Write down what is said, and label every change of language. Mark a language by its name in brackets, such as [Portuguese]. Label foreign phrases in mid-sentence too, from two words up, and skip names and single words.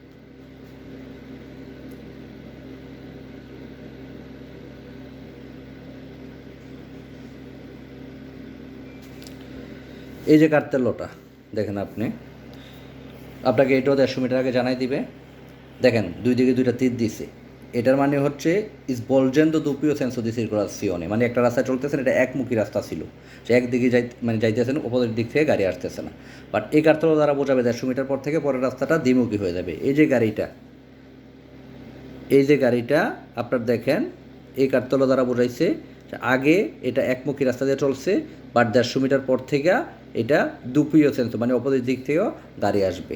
[Bangla] এই যে কার্তেলটা দেখেন আপনি, আপনাকে এটাও 150 মিটার আগে জানাই দিবে। দেখেন দুই দিকে দুইটা তীর দিছে, এটার মানে হচ্ছে [Italian] svolgendo doppio senso di circolazione, [Bangla] মানে একটা রাস্তায় চলতেছেন, এটা একমুখী রাস্তা ছিল, সে একদিকে যাইতেছেন, অপোজিট দিক থেকে গাড়ি আসতেছে না। বাট এই কার্তেল দ্বারা বোঝাবে 150 মিটার পর থেকে পরের রাস্তাটা দ্বিমুখী হয়ে যাবে। এই যে গাড়িটা আপনার দেখেন, এই কার্তেল দ্বারা বোঝাইছে আগে এটা একমুখী রাস্তা দিয়ে চলছে, বাট 150 মিটার পর থেকে এটা [Italian] doppio senso [Bangla] মানে অপোজিট দিক থেকেও গাড়ি আসবে।